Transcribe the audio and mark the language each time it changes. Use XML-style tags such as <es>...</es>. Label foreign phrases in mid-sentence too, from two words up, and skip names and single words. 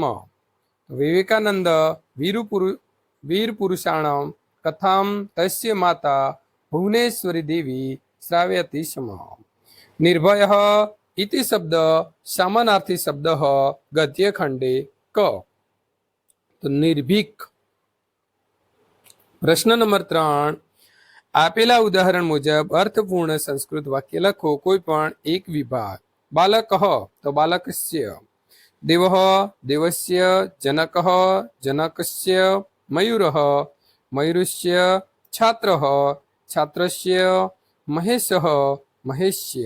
<sa>विवेकानंद वीरपुरुषाणां कथां तस्य माता भुवनेश्वरी देवी श्रावयति स्म। निर्भयः इति शब्द समानार्थी शब्द गद्यखंडे क।</sa> <gu>તો નિર્ભીક। પ્રશ્ન નંબર 3, આપેલા ઉદાહરણ મુજબ અર્થપૂર્ણ સંસ્કૃત વાક્ય લખો. કોઈ પણ એક વિભાગ.</gu> <sa>બાલકઃ તો બાલકસ્ય, દેવઃ દેવસ્ય, જનકઃ જનકસ્ય, મયુરઃ મયુરસ્ય, છાત્રઃ છાત્રસ્ય, મહેશઃ મહેશ્ય.</sa>